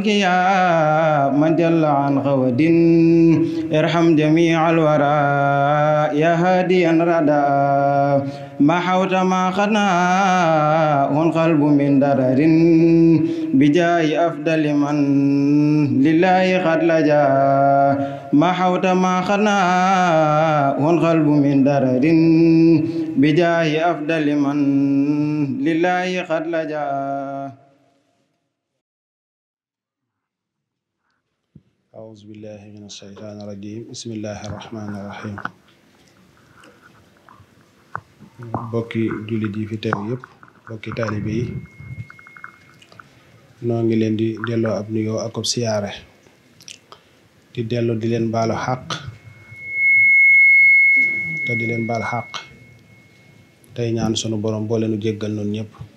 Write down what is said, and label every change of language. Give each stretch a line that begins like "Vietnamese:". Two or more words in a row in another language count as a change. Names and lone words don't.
Arabic: يا من جل عن خود ارحم جميع الورى يا هاديا ردا ما حوت ما خنا والقلب من درر بجاه أفضل من لله قد لجا ما حوت ما خنا والقلب من درر بجاه أفضل من لله قد لجا أعوذ بالله من الشيطان الرجيم بسم الله الرحمن الرحيم
Wolof: bokki jullit yi fi teew yëpp bokki taalibe yi noo ngi leen di delloo ab nuyoo ak ab siyaare di delloo di leen baalu xàq te di leen baal xàq tey ñaan sunu borom boo leenu jéggal noonu ñëpp